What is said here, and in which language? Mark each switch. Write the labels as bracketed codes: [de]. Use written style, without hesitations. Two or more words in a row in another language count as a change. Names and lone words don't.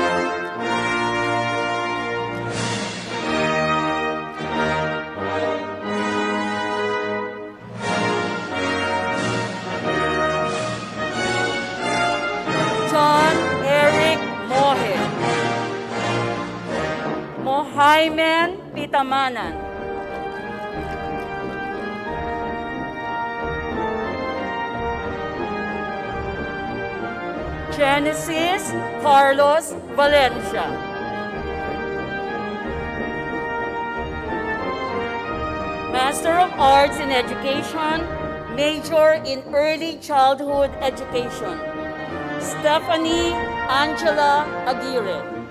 [en] John Eric Mohe. Mohaimen Pitamanan. Genesis Carlos Valencia. Master of Arts in Education, major in Early Childhood Education. Stephanie Angela Aguirre.